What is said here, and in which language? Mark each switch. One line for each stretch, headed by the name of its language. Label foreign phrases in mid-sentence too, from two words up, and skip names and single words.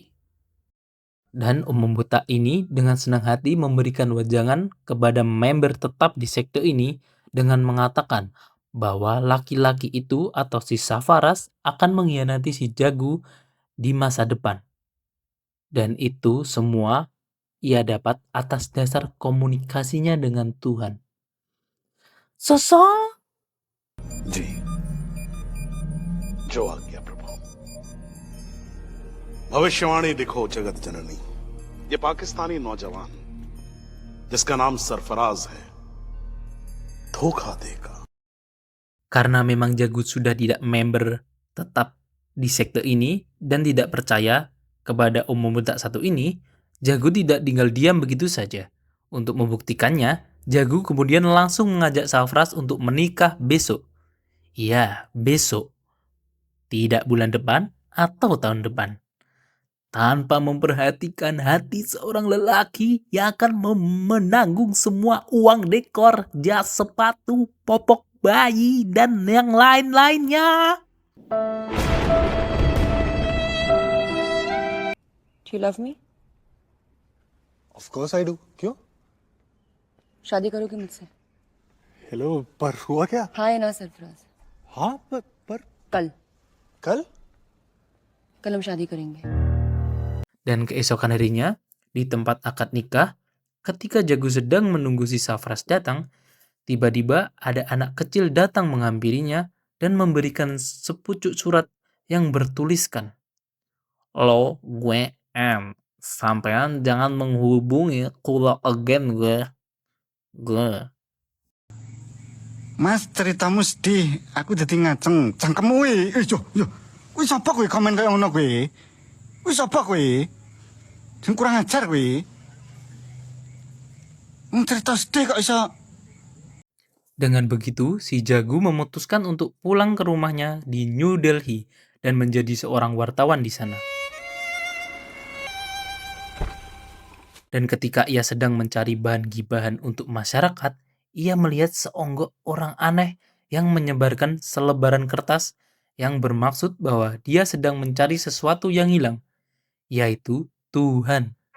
Indonesian: Dan Om Botak ini dengan senang hati memberikan wejangan kepada member tetap di sekte ini dengan mengatakan bahwa laki-laki itu atau si Safaras akan mengkhianati si Jagu di masa depan. Dan itu semua ia dapat atas dasar komunikasinya dengan Tuhan. Sosok
Hindi: जी जो आज्ञा प्रभु। भविष्यवाणी दिखो जगत जननी। ये पाकिस्तानी नौजवान जिसका नाम सरफराज है धोखा देगा।
Indonesian: Karena memang Jagu sudah tidak member tetap di sekte ini dan tidak percaya kepada Om Botak satu ini, Jagu tidak tinggal diam begitu saja. Untuk membuktikannya, Jagu kemudian langsung mengajak Safras untuk menikah besok. Iya, besok. Tidak bulan depan atau tahun depan. Tanpa memperhatikan hati seorang lelaki yang akan menanggung semua uang dekor, jas sepatu, popok bayi, dan yang lain-lainnya.
English: Do you love me? of course I do क्यों
Hindi: शादी करोगे मुझसे? हेलो पर हुआ क्या हाँ या ना सरफराज? हाँ पर कल कल कल हम शादी करेंगे.
Indonesian: Dan keesokan harinya, di tempat akad nikah, ketika Jagu sedang menunggu si Safras datang, tiba-tiba ada anak kecil datang menghampirinya dan memberikan sepucuk surat yang bertuliskan, "Lo, gue M. Sampean jangan menghubungi kulo again gue. Mas, ceritamu sedih.
Javanese: Aku jadi ngaceng. Cangkemmu weh. Yo. Wih, siapa kowe komen kayak ngono kowe? Wih, siapa kowe?
Indonesian: Jangan kurang ajar kowe. Cerita sedih
Javanese: kok iso.
Indonesian: Dengan begitu, si Jagu memutuskan untuk pulang ke rumahnya di New Delhi dan menjadi seorang wartawan di sana. Dan ketika ia sedang mencari bahan gibahan untuk masyarakat, ia melihat seonggok orang aneh yang menyebarkan selebaran kertas yang bermaksud bahwa dia sedang mencari sesuatu yang hilang, yaitu Tuhan.